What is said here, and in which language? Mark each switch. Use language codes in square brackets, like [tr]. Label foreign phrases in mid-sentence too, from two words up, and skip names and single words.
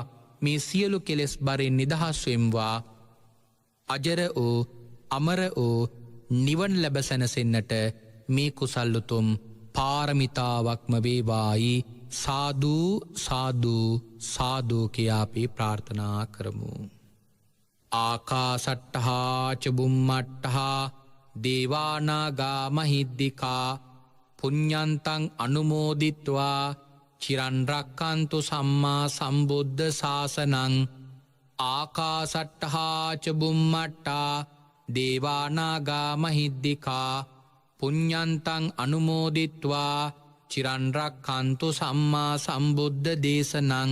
[si] මේ සියලු කෙලෙස් බරෙන් නිදහස් වෙම්වා. අජර වූ අමර වූ නිවන් ලැබ සැනසෙන්නට මේ කුසල් උතුම් පාරමිතාවක්ම වේවායි. [pi] සාදු සාදු සාදු [si] කියා අපි ප්‍රාර්ථනා කරමු. [pi] ආකාසට්ඨා ච බුම්මට්ඨා දේවානාගා මහිද්దికා පුඤ්ඤන්තං අනුමෝදිත්වා චිරන් රක්칸තු සම්මා සම්බුද්ධ ශාසනං. ආකාසට්ඨා ච බුම්මට්ඨා දේවානාගා මහිද්దికා පුඤ්ඤන්තං අනුමෝදිත්වා චිරන් රක්칸තු සම්මා සම්බුද්ධ දේශනං.